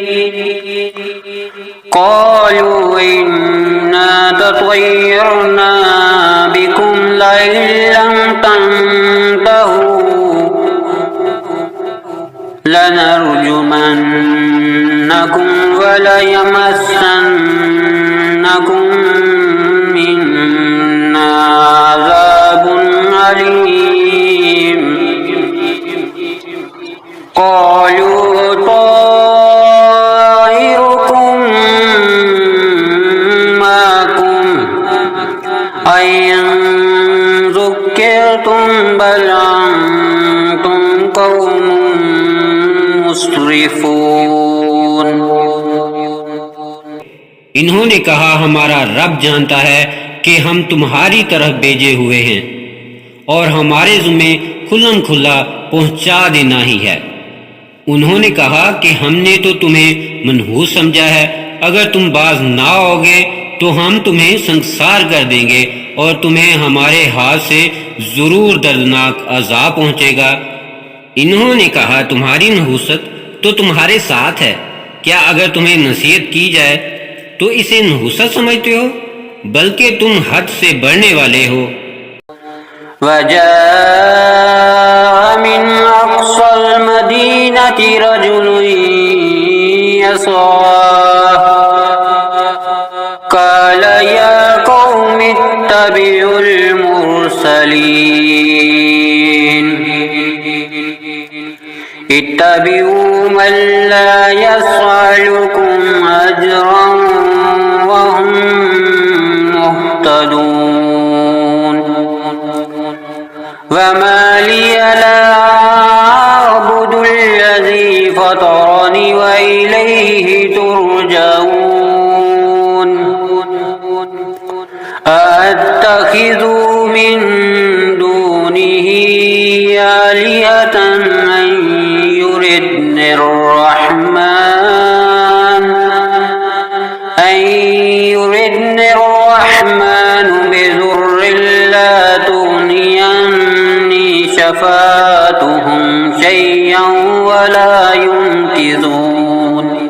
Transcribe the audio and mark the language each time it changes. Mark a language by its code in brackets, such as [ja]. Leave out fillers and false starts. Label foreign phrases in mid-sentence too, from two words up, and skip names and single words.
[ar] قالوا إنا تطيرنا بكم لئن لم تنتهوا لنرجمنكم وليمسنكم منا عذاب أليم. قالوا طائركم معكم أئن ذكرتم بل أنتم قوم مسرفون. [ur] انہوں نے کہا ہمارا رب جانتا ہے کہ ہم تمہاری طرف بھیجے ہوئے ہیں اور ہمارے ذمے کھلم کھلا پہنچا دینا ہی ہے. انہوں نے کہا کہ ہم نے تو تمہیں منحوس سمجھا ہے، اگر تم باز نہ آؤ گے تو ہم تمہیں سنسار کر دیں گے اور تمہیں ہمارے ہاتھ سے ضرور دردناک عذاب پہنچے گا. انہوں نے کہا تمہاری نحوست تو تمہارے ساتھ ہے، کیا اگر تمہیں نصیحت کی جائے تو اسے نحوست سمجھتے ہو? بلکہ تم حد سے بڑھنے والے ہو. [ar] وجاء من أقصى المدينة رجل يسعى قال يا قوم اتبعوا المرسلين اتبعوا من لا يسألكم أجرا وهم مهتدون. وما لي لا أعبد الذي فطرني وإليه ترجعون. أأتخذ من دونه آلهة إن يردن الرحمن بضر لا تغن عني شفاعتهم شيئا ولا ينقذون.